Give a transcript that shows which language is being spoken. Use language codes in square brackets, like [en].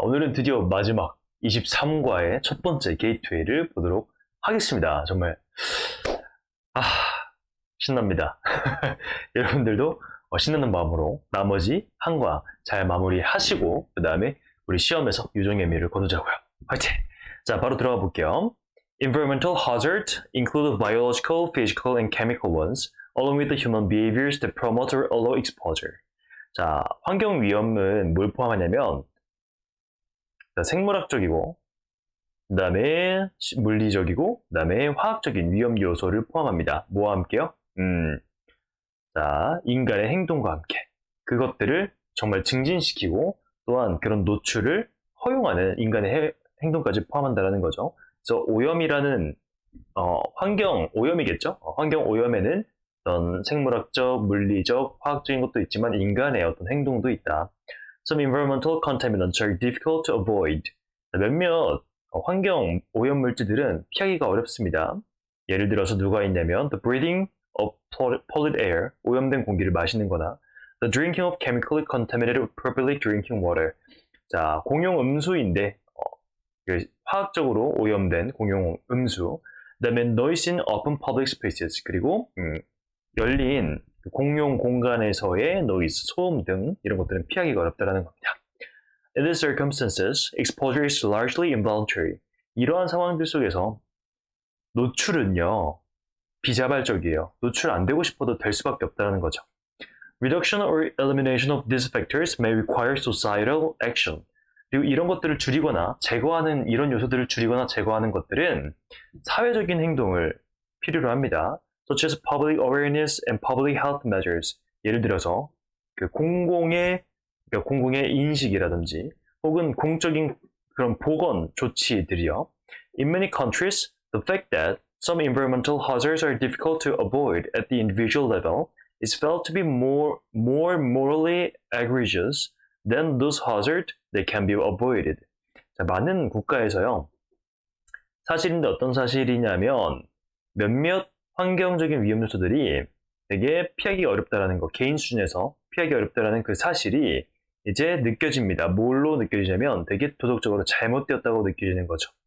[ko] 오늘은 드디어 마지막 23과의 첫 번째 게이트웨이를 보도록 하겠습니다. 정말 아 신납니다. 여러분들도 신나는 마음으로 나머지 한 과 잘 마무리하시고 그 다음에 우리 시험에서 유종의 미를 거두자고요. 화이팅! 자 바로 들어가 볼게요. [en] Environmental hazards include biological, physical, and chemical ones, along with the human behaviors that promote or allow exposure. [ko] 자, 환경 위험은 뭘 포함하냐면 생물학적이고 그 다음에 물리적이고 그 다음에 화학적인 위험 요소를 포함합니다. 뭐와 함께요? 자, 인간의 행동과 함께 그것들을 정말 증진시키고 또한 그런 노출을 허용하는 인간의 행동까지 포함한다는 거죠. 그래서 오염이라는 환경 오염이겠죠? 환경 오염에는 어떤 생물학적, 물리적, 화학적인 것도 있지만 인간의 어떤 행동도 있다. [en] Some environmental contaminants are difficult to avoid. [ko] 몇몇 환경 오염 물질들은 피하기가 어렵습니다. 예를 들어서 누가 있냐면 [en] the breathing of polluted air, [ko] 오염된 공기를 마시는 거나 [en] the drinking of chemically contaminated public drinking water. [ko] 자, 공용 음수인데 화학적으로 오염된 공용 음수. 그다음에 [en] noise in open public spaces. [ko] 그리고 열린 공용 공간에서의 노이즈, 소음 등 이런 것들은 피하기가 어렵다는 겁니다. [en] In these circumstances, exposure is largely involuntary. [ko] 이러한 상황들 속에서 노출은요, 비자발적이에요. 노출 안 되고 싶어도 될 수밖에 없다는 거죠. [en] Reduction or elimination of these factors may require societal action. [ko] 그리고 이런 것들을 줄이거나 제거하는, 이런 요소들을 줄이거나 제거하는 것들은 사회적인 행동을 필요로 합니다. [en] such as public awareness and public health measures. [ko] 예를 들어서 공공의 인식이라든지 혹은 공적인 그런 보건 조치들이요. [en] In many countries, the fact that some environmental hazards are difficult to avoid at the individual level is felt to be more morally egregious than those hazards that can be avoided. [ko] 자, 많은 국가에서요. 사실인데 어떤 사실이냐면 몇몇 환경적인 위험 요소들이 되게 피하기 어렵다라는 거, 개인 수준에서 피하기 어렵다라는 그 사실이 이제 느껴집니다. 뭘로 느껴지냐면 되게 도덕적으로 잘못되었다고 느껴지는 거죠.